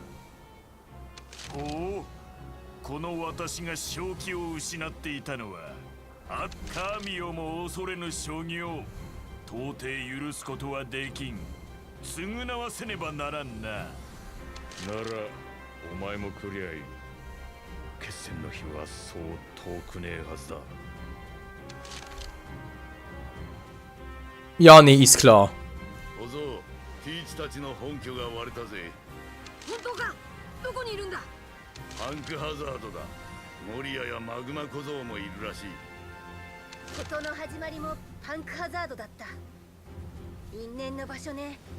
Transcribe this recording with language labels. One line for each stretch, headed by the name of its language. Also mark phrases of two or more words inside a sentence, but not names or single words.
Japanese: おお、この私が正気を失っていたのは神をも恐れぬ将棋を到底許すことはできん。償わせねばならんな。ならお前も来りゃいい。決戦の日はそう遠くねえはずだ。
German: Ja, nee, ist klar.
Japanese: 小僧、ティーチたちの本拠が割れたぜ。本当かどこにいるんだパンクハザードだ。モリアやマグマ小僧もいるらしい。事の始まりもパンクハザードだった。因縁の場所ね。